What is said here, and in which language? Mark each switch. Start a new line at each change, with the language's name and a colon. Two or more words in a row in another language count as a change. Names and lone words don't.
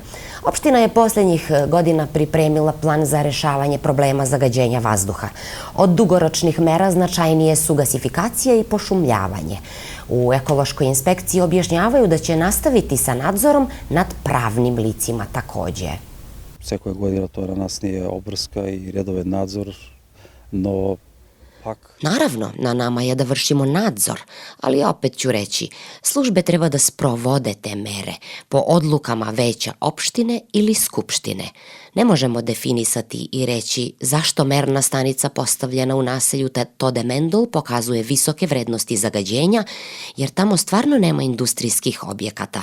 Serbian: Opština je posljednjih godina pripremila plan za rešavanje problema zagađenja vazduha. Od dugoročnih mera značajnije su gasifikacija i pošumljavanje. U ekološkoj inspekciji objašnjavaju da će nastaviti sa nadzorom nad pravnim licima takođe.
Macedonian: Всекоја година тоа на нас ни е обврска и редовен надзор, но pak...
Serbian: Naravno, na nama je da vršimo nadzor, ali opet ću reći, službe treba da sprovode te mere po odlukama veća opštine ili skupštine. Ne možemo definisati i reći zašto merna stanica postavljena u naselju Tode Mendel pokazuje visoke vrednosti zagađenja, jer tamo stvarno nema industrijskih objekata.